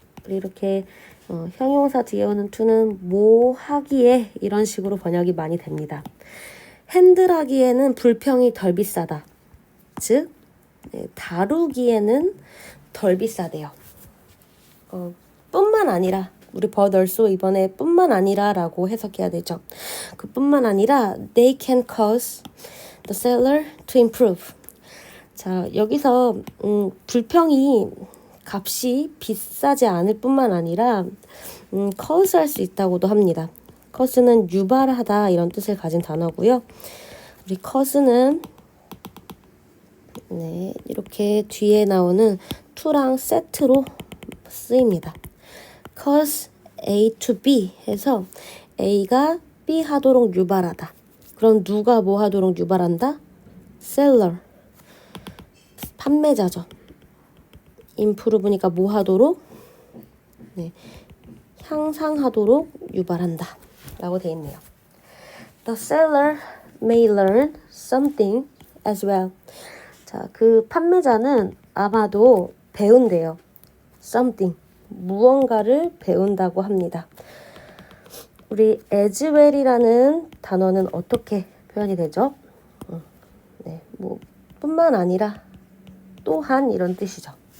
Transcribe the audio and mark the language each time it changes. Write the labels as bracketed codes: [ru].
[ko] 이렇게 형용사 뒤에 오는 to는 뭐 하기에 이런 식으로 번역이 많이 됩니다. 핸들하기에는 불평이 덜 비싸다. 즉 다루기에는 덜 비싸대요. 뿐만 아니라 우리 but also 이번에 뿐만 아니라 라고 해석해야 되죠. 그 뿐만 아니라 [en] they can cause the seller to improve. [ko] 자, 여기서 불평이 값이 비싸지 않을 뿐만 아니라 cause 할 수 있다고도 합니다. cause는 유발하다 이런 뜻을 가진 단어고요. 우리 cause는 네, 이렇게 뒤에 나오는 to랑 세트로 쓰입니다. cause A to B 해서 A가 B 하도록 유발하다. 그럼 누가 뭐 하도록 유발한다? seller. 판매자죠. improve니까 뭐 하도록? 네, 향상하도록 유발한다. 라고 되어 있네요. [en] The seller may learn something as well. [ko] 자, 그 판매자는 아마도 배운대요. [en] something. [ko] 무언가를 배운다고 합니다. 우리 as well이라는 단어는 어떻게 표현이 되죠? 네, 뭐 뿐만 아니라 또한 이런 뜻이죠.